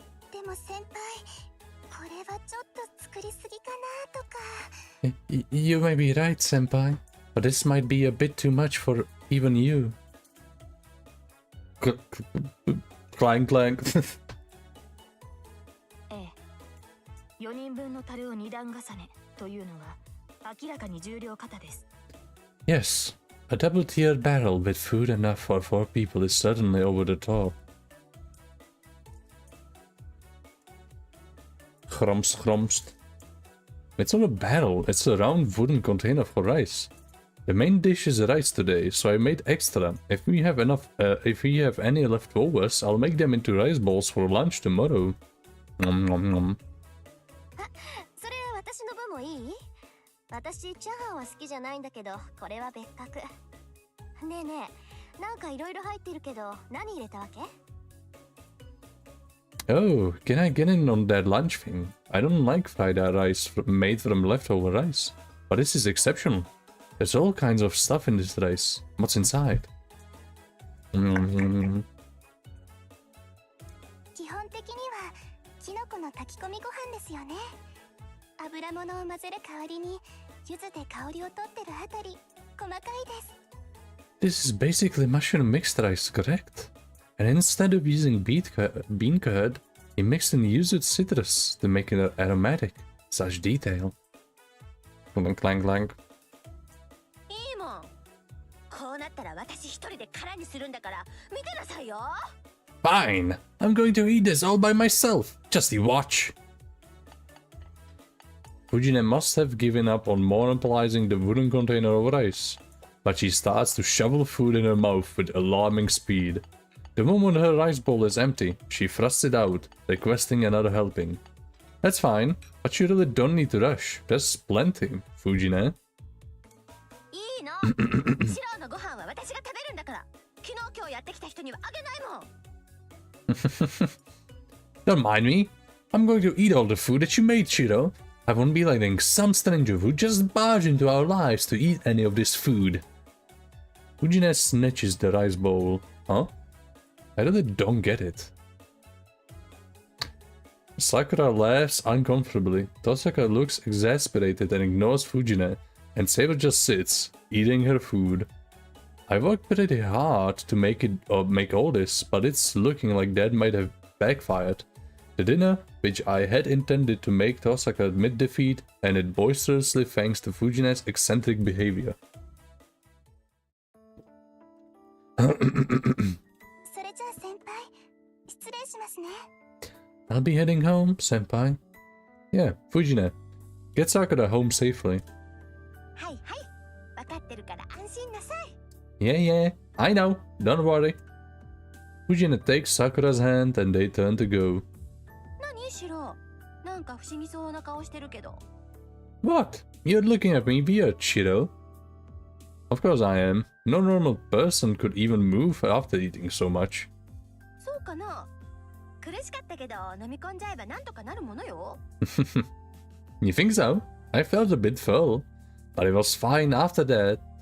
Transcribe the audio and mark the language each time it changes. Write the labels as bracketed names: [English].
[Japanese] でも先輩、これはちょっと作りすぎかなとか。 [English] You may be right, senpai, but this might be a bit too much for even you. Clank, clank. [Japanese] 4人分の樽を2段重ねというのは明らかに重量過多です。 [English] Yes, a double-tiered barrel with food enough for 4 people is certainly over the top. Chromst, chromst. It's not a barrel, it's a round wooden container for rice. The main dish is rice today, so I made extra. If we have any leftovers, I'll make them into rice balls for lunch tomorrow. Nom nom nom. [Japanese] それ私の分もいい？私チャーハンは好きじゃないんだけど、これは別格。ねえねえ、なんかいろいろ入ってるけど、何入れたわけ？ [English] Oh, can I get in on that lunch thing? I don't like fried rice made from leftover rice, but this is exceptional. There's all kinds of stuff in this rice. What's inside? [Japanese] 基本的にはキノコの炊き込みご飯ですよね。油物を混ぜる代わりに柚子で香りを取ってるあたり、細かいです。 [English] This is basically mushroom mixed rice, correct? And instead of using bean curd, he mixed in used citrus to make it aromatic. Such detail. Clank clank. [Japanese] いいもん。こうなったら私一人で空にするんだから見てなさいよ。 [English] Fine! I'm going to eat this all by myself. Just you watch. Fujine must have given up on monopolizing the wooden container of rice, but she starts to shovel food in her mouth with alarming speed. The moment her rice bowl is empty, she thrusts it out, requesting another helping. That's fine, but you really don't need to rush. There's plenty, Fujine. [Japanese] いいの。シロのご飯は私が食べるんだから。昨日今日やってきた人にはあげないもん。 [English] Don't mind me. I'm going to eat all the food that you made, Shiro. I won't be letting some stranger who just barged into our lives to eat any of this food. Fujine snatches the rice bowl. Huh? I really don't get it. Sakura laughs uncomfortably. Tosaka looks exasperated and ignores Fujine, and Saber just sits, eating her food. I worked pretty hard to make all this, but it's looking like that might have backfired. The dinner, which I had intended to make Tosaka admit defeat, ended boisterously thanks to Fujine's eccentric behavior. [Japanese] それじゃあ先輩、失礼しますね。 [English] I'll be heading home, senpai. Yeah, Fujine. Get Sakura home safely. [Japanese] はいはい、分かってるから安心なさい。 [English] Yeah, yeah, I know. Don't worry. Fujine takes Sakura's hand and they turn to go. [Japanese] 何シロ？なんか不思議そうな顔してるけど。 [English] What? You're looking at me weird, Shiro. Of course I am. No normal person could even move after eating so much. [Japanese] そうかな？苦しかったけど飲み込んじゃえばなんとかなるものよ。 [English] You think so? I felt a bit full, but it was fine after that.